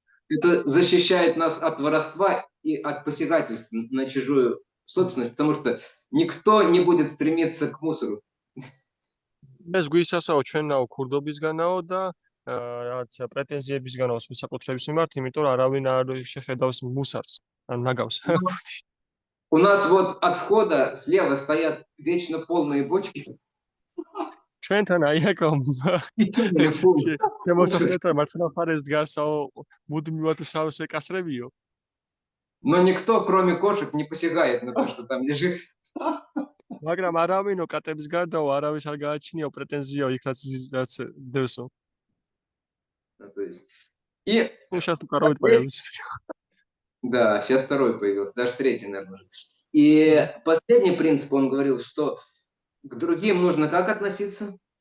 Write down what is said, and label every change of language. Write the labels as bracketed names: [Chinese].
[Russian] Это защищает нас от воровства и от посягательств на чужую собственность, потому что никто не будет стремиться к мусору. [Georgian] ეს გვისასაო ჩვენაო ქურდობისგანაო და რაც პრეტენზიებისგანაო საკუთრების მიმართ, იმიტომ რომ არავინ არ შეხედავს მუსარს, ან ნაგავს. [Russian] У нас вот от входа слева стоят вечно полные бочки. [Georgian] ჩვენთან აი აქ შემოსასწრებთან მარცხენა მხარეს დგასაო მუდმივად სავსე კასრებიო. [Russian] Но никто, кроме кошек, не посягает на то, что там лежит. [Georgian] მაგრამ არავინო კატების გარდაო არავის არ გააჩნიო პრეტენზიო იქაც რაც დევსო. [Russian] И сейчас второй появился. Да, сейчас второй появился, даже третий, наверное. И последний принцип, он говорил, что К другим нужно как относиться?